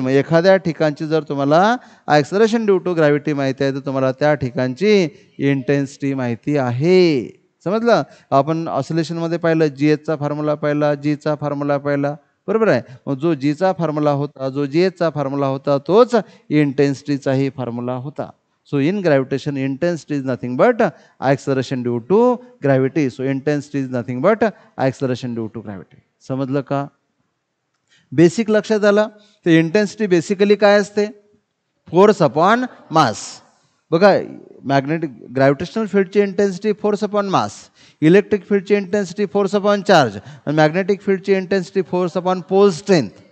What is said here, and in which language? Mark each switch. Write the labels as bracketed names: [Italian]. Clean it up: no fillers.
[Marathi] मग एखाद्या ठिकाणची जर तुम्हाला ॲक्सलरेशन ड्यू टू ग्रॅव्हिटी माहिती आहे तर तुम्हाला त्या ठिकाणची इंटेन्सिटी माहिती आहे. समजलं? आपण ऑसिलेशनमध्ये पाहिलं, GHचा फॉर्म्युला पाहिला, Gचा फॉर्म्युला पाहिला. बरोबर आहे. मग जो जीचा फॉर्म्युला होता, जो जीएचचा फॉर्म्युला होता, तोच इंटेन्सिटीचाही फॉर्म्युला होता. [English] So in gravitation, intensity is nothing but acceleration due to gravity. So intensity is nothing but acceleration due to gravity. [Marathi] समजलं का? बेसिक लक्षात आलं. तर इंटेन्सिटी बेसिकली काय असते? Force upon mass. बघा, magnetic gravitational फील्डची intensity force upon mass, electric फील्डची intensity force upon charge, आणि magnetic फील्डची intensity force upon pole strength.